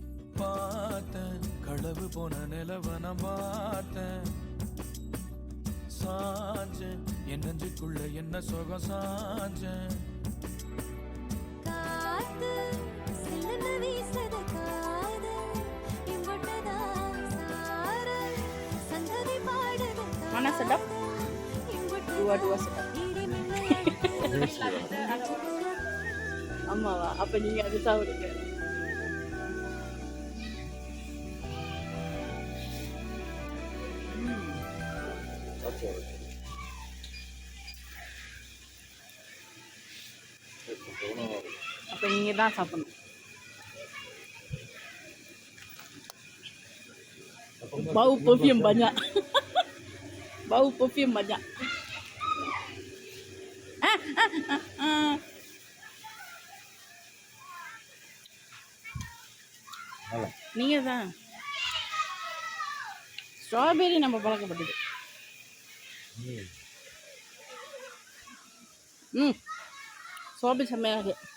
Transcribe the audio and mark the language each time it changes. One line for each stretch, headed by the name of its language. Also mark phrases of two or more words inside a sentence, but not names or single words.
Tamil: பார்த்தேன் களவு போன நிலவன பார்த்தேன் சாஞ்சேன் என் நெஞ்சுக்குள்ள என்ன சுகம் சாஞ்சேன் காத்து சில்லுன்னு வீசுது காதல் இம்புட்டுதான் சாரல் சந்ததி பாடுது
Malay: Mana sedap? Dua-dua sedap.
Tamil: ஆமாவா? அப்ப நீங்க அது சாப்பிடுங்க. அப்ப நீங்க தான் சாப்பிடணும்.
Malay: Bau perfume banyak. Bau perfume banyak.
Tamil: நீங்க தான் ஸ்ட்ராபெரி நம்ம பழக்கப்பட்டது. ஸ்ட்ராபெரி செம்மையாக இருக்கு.